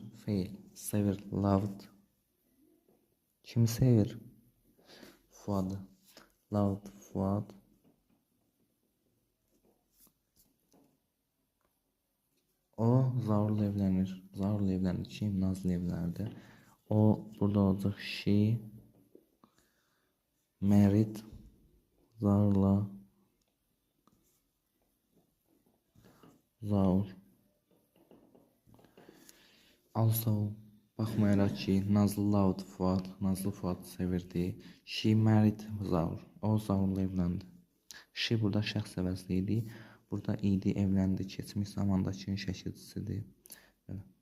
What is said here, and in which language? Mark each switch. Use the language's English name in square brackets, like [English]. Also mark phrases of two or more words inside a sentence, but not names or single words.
[Azerbaijani] Feil. Sevir, loved. Kimi sevir? Fuadı. Loved Fuad. O Zaurla evlənir. Zaurla evlənir. Kim? Nazlı evləndi. O burada olacaq. [English] She married Zaurla Zaur. [Azerbaijani] Also baxmayaraq ki, Nazlı loved Fuad. Nazlı Fuad sevirdi. [English] She married Zaur. [Azerbaijani] O Zaurla evləndi. She burada şəxs əvəzli idi. Burada idi, evləndi, keçmiş zamandakının şəkilçisidir.